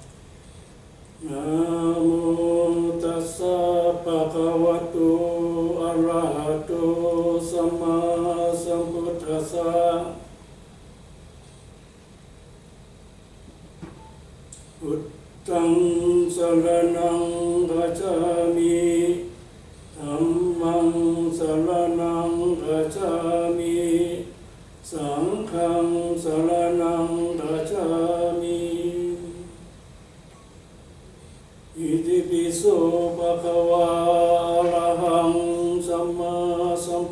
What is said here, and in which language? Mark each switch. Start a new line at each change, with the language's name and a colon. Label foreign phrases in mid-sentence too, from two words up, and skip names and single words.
Pali: Namo tassa bhagavato arahato samma sambuddhassa. Buddhaṃ saranam gacchāmi, Dhammā มังสรณังคัจฉามิสังฆังสรณังคัจฉามิอิติปิโสภะคะวะอะระหังสัมมาสัม